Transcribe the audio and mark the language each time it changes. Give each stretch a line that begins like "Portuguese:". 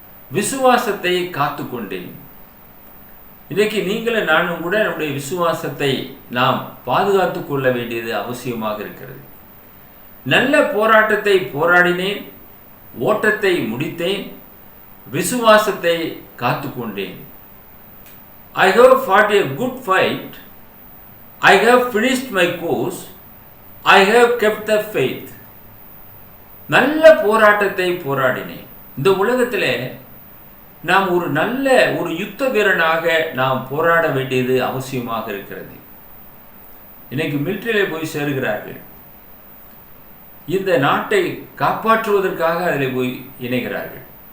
Tamil: விசுவாசத்தை காத்துக்கொண்டேன். இன்றைக்கு நீங்களும் நானும் கூட நம்முடைய விசுவாசத்தை நாம் பாதுகாத்து கொள்ள வேண்டியது அவசியமாக இருக்கிறது. நல்ல போராட்டத்தை போராடினேன், ஓட்டத்தை முடித்தேன், விசுவாசத்தை காத்துக்கொண்டேன்.
English: I have fought a good fight, I have finished my course, I have kept the faith.
Tamil: நல்ல போராட்டத்தை போராடினேன். இந்த உலகத்திலே நாம் ஒரு நல்ல ஒரு யுத்த வீரனாக நாம் போராட வேண்டியது அவசியமாக இருக்கிறது. இன்னைக்கு மிலிட்டரியிலே போய் சேருகிறார்கள். இந்த நாட்டை காப்பாற்றுவதற்காக அதில் போய் இணைகிறார்கள்.